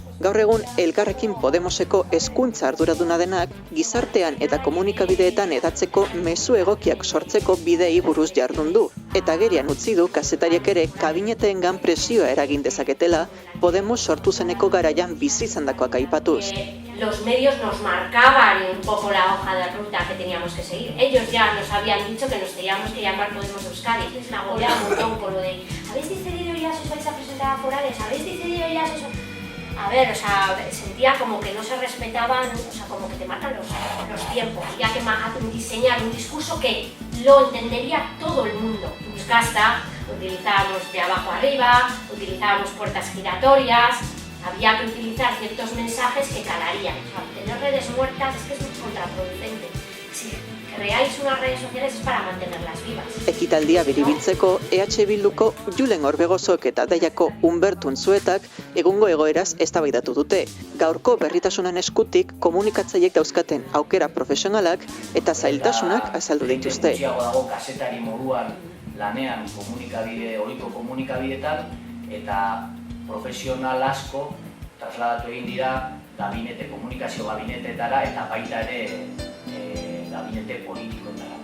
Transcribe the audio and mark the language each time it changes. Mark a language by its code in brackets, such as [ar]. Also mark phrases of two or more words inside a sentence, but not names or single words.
[eu] Gaur egun Elkarrekin Podemoseko hezkuntza arduraduna denak gizartean eta komunikabideetan hedatzeko mezu egokiak sortzeko bidei buruz jardun du. Eta agerian utzi du kazetariak ere kabineteengan presioa eragin dezaketela Podemos sortu zeneko garaian bizi izandakoak aipatuz. [es] Los medios nos marcaban un poco la hoja de ruta que teníamos que seguir. Ellos ya nos habían dicho que nos teníamos que llamar Podemos Euskadi. Les agobiaba un montón con lo de ¿habéis decidido ya si os vais a presentar a forales? ¿Habéis decidido ya si os... A ver, o sea, sentía como que no se respetaban, o sea, como que te marcan los tiempos. Había que diseñar un discurso que lo entendería todo el mundo. Buscasta, utilizábamos de abajo arriba, utilizábamos puertas giratorias. Había que utilizar ciertos mensajes que calarían. O sea, tener redes muertas es que es muy contraproducente. Si creáis unas redes sociales es para mantenerlas vivas. [eu] Ekitaldia biribiltzeko EH Bilduko Julen Orbegozok eta Deiako Humberto Unzuetak egungo egoeraz eztabaidatu dute. Gaurko berritasunen eskutik komunikatzaileek dauzkaten aukera profesionalak eta zailtasunak azaldu dituzte. Gutxiago dago kazetari moduan lanean ohiko komunikabideetan eta profesional asko trasladatu egin dira komunikazio gabinetetara eta baita ere gabinete politikoetara.